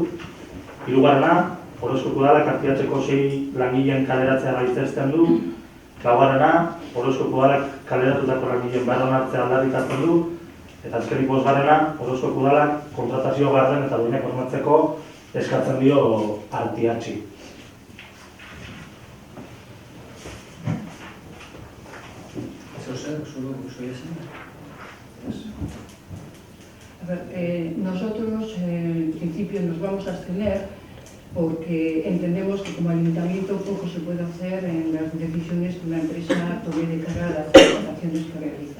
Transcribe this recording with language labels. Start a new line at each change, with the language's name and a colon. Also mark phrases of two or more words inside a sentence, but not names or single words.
Basque: Hirugarrena, Orozkoko udalak artiatzeko 6 langileen kaleratzea gaitzesten du. Laugarrena, Orozkoko udalak kaleratutako langileen berronartzea aldarrikatzen du. Eta azkenik 5garrena, Orozkoko udalak kontratazio garden eta duinak hormatzeko eskatzen dio artiatzi.
Spanish: Nosotros en principio nos vamos a abstener porque entendemos que como ayuntamiento poco se puede hacer en las decisiones que una empresa tome de cara a las contrataciones que realiza.